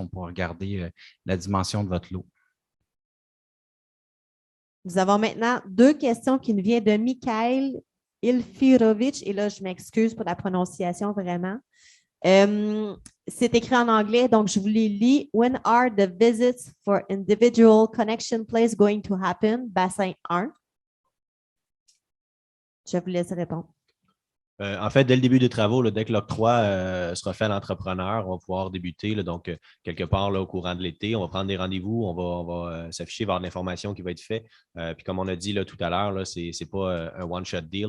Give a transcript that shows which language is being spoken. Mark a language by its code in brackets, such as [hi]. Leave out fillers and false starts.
[fr] On pourra regarder la dimension de votre lot. Nous avons maintenant 2 questions qui nous viennent de Mikhail Ilfirovitch. Et là, je m'excuse pour la prononciation vraiment. C'est écrit en anglais, donc je vous les lis. [en] When are the visits for individual connection place going to happen? [fr] Bassin 1. Je vous laisse répondre. En fait, dès le début des travaux, là, dès que l'octroi sera fait à l'entrepreneur, on va pouvoir débuter. Là, donc, quelque part là, au courant de l'été, on va prendre des rendez-vous, on va s'afficher vers l'information qui va être faite. Puis comme on a dit là, tout à l'heure, ce n'est pas un one-shot deal.